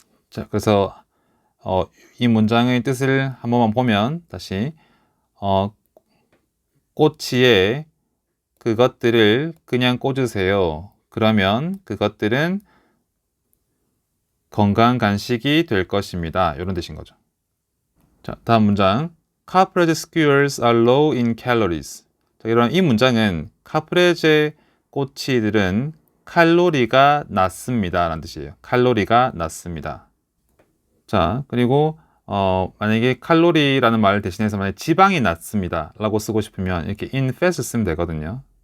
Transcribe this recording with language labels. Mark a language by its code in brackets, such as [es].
[ko] 자, 그래서 이 문장의 뜻을 한 번만 보면 다시 꼬치에 그것들을 그냥 꽂으세요. 그러면 그것들은 건강한 간식이 될 것입니다. 이런 뜻인 거죠. 자, 다음 문장. [en] Caprese skewers are low in calories. [ko] 자, 이 문장은 카프레제 꼬치들은 칼로리가 낮습니다. 라는 뜻이에요. 칼로리가 낮습니다. 자, 그리고 만약에 칼로리라는 말을 대신해서 만약에 지방이 낮습니다 라고 쓰고 싶으면 이렇게 [en] in fat [ko] 을 쓰면 되거든요.